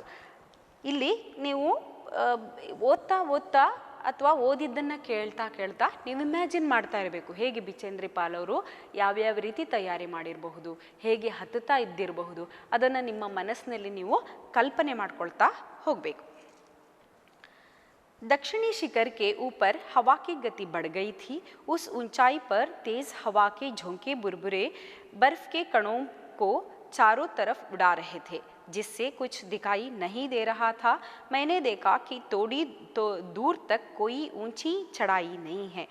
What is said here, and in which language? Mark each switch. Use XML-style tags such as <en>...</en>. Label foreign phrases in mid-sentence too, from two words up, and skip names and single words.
<kn>ಇಲ್ಲಿ ನೀವು ಓದ್ತಾ ಅಥವಾ ಓದಿದ್ದನ್ನು ಕೇಳ್ತಾ ನೀವು ಇಮ್ಯಾಜಿನ್ ಮಾಡ್ತಾ ಇರಬೇಕು. ಹೇಗೆ ಬಿಚೇಂದ್ರಿ ಪಾಲ್ ಅವರು ಯಾವ್ಯಾವ ರೀತಿ ತಯಾರಿ ಮಾಡಿರಬಹುದು, ಹೇಗೆ ಹತ್ತುತ್ತಾ ಇದ್ದಿರಬಹುದು, ಅದನ್ನು ನಿಮ್ಮ ಮನಸ್ಸಿನಲ್ಲಿ ನೀವು ಕಲ್ಪನೆ ಮಾಡ್ಕೊಳ್ತಾ ಹೋಗಬೇಕು.</kn> <hi>दक्षिणी शिखर के ऊपर हवा की गति बढ़ गई थी. उस ऊंचाई पर तेज हवा के झोंके बुरबुरे बर्फ के कणों को चारों तरफ उड़ा रहे थे, जिससे कुछ दिखाई नहीं दे रहा था. मैंने देखा कि थोड़ी तो दूर तक कोई ऊंची चढ़ाई नहीं है.</hi>